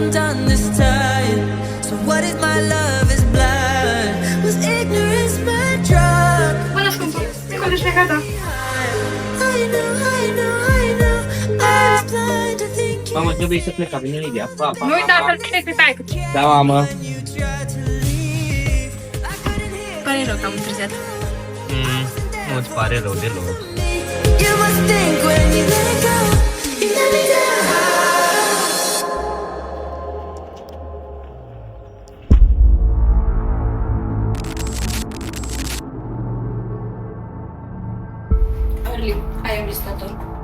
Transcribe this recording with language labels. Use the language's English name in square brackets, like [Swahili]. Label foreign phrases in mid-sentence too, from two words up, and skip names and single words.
[English] on this time. So what if my love is blind? Was ignorance my drug? [Romanian] Bună scumpă, scoate-și gata. [English] I know, I know, I know I was blind to think. [Romanian] Mamă, trebuie să plec, a venit Lidia. Pa, pa, Nu uita să-l crezi pe taică. Da, mamă. Pare rău că am întârziat. Nu-ți pare rău deloc. [English] You must think when you let go, you let me down. [Romanian] Orly, ai un vizitator.